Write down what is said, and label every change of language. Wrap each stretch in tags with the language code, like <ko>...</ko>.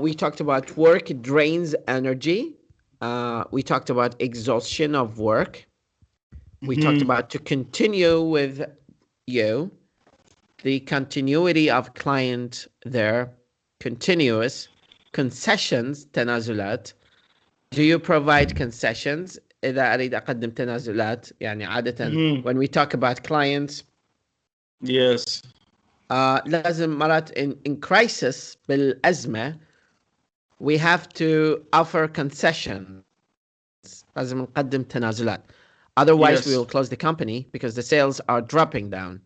<en>We talked about work drains energy. We talked about exhaustion of work. We talked Mhm. about to continue with you, the continuity of client there, continuous, concessions,</en> <ar>تنازلات.</ar> <en>Do you provide concessions؟</en> <ar>إذا أريد أقدم تنازلات يعني عادة Mhm.</ar> <en>when we talk about clients Yes.</en> <ar>لازم مرات</ar> <en>in crisis</en> <ar>بالأزمة</ar> <en>we have to offer concessions.</en> <ar>لازم نقدم تنازلات.</ar> <en>Otherwise, we will Yes. close the company because the sales are dropping down.</en>